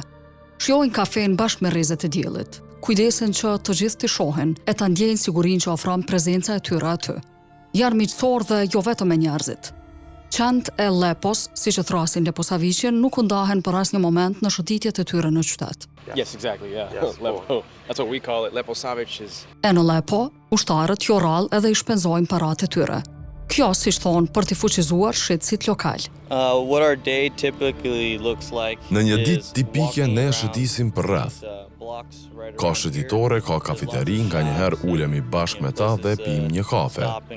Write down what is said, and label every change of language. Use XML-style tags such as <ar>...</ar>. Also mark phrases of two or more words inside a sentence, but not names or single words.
<sq>Shijojnë kafen bashkë me rrezet e diellit. Kujdesen që të gjithë të shohin e ta ndjejnë sigurinë që ofron prezenca e tyre aty. Janë miqësorë dhe jo vetëm me njerëzit. Qend e Lepos, si që thrasin Leposavicin, nuk u ndahen për asnjë moment në shëtitjet e tyre në qytet.</sq> <en>Yes, exactly, yeah. Lepo. That's what we call it. Leposavic is...</en> <sq>E në Lepo, ushtarët jo rrallë edhe i shpenzojnë paratë e tyre. Kjo, si thonë, për t'i fuqizuar shitësit lokal. Në një ditë tipike ne shëtisim për rreth. Ka shëtitore, ka kafeteri, nga njëherë ulemi bashkë me ta dhe pim një kafe.</sq>